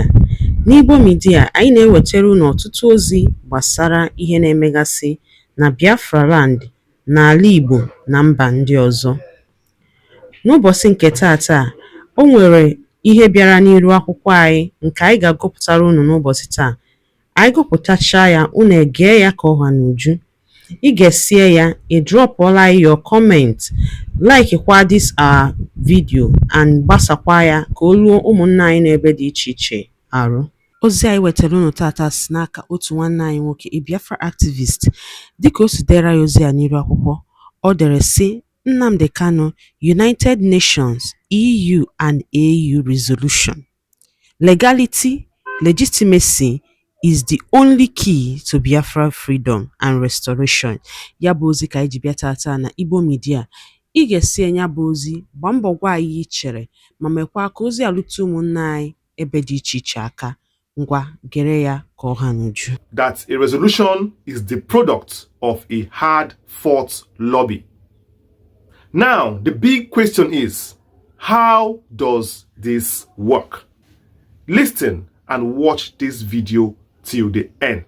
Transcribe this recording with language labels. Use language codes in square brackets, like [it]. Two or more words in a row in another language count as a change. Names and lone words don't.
[ig] N'Igbo Media, anyị na-ewetara unu ọtụtụ ozi gbasara ihe na-emegasị na Biafra land, n'ala Igbo na mba ndị ọzọ. N'ụbọchị nke taata, o nwere ihe bịara n'iru akwụkwọ anyị nke anyị ga-agụpụtara unu n'ụbọchị taa. Anyị gụpụtachaa ya, unu egee ya ka ọha n'uju. Ị ga-esie ya, ị drọpụọla [en] your comment, [ig] like kwa [en] this our video and [ig] gbasakwa ya ka o ruo ụmụnna anyị n'ebe dị iche iche arụ. Ozi anyị wetara unu tata si n'aka otu nwanne anyị nwoke, [en] a Biafra activist. [ig] Dịka o si dere ya ozi ya n'iru akwụkwọ, ọ dere sị: Nnamdi Kanu, [en] United Nations, EU and AU resolution. Legality, legitimacy is the only key to Biafra freedom and restoration. [ig] Ya bụ ozi ka anyị ji bịa tata na Igbo Media. Ị ga-esi ya bụ ozi, gbaa mbọ gwa anyị chere, ma mekwa ka ozi alụta ụmụnna anyị ebe dị iche iche aka. Ngwa gere ya ka ọha n'uju. [en] That a resolution is the product of a hard-fought lobby. Now, the big question is, how does this work? Listen and watch this video till the end.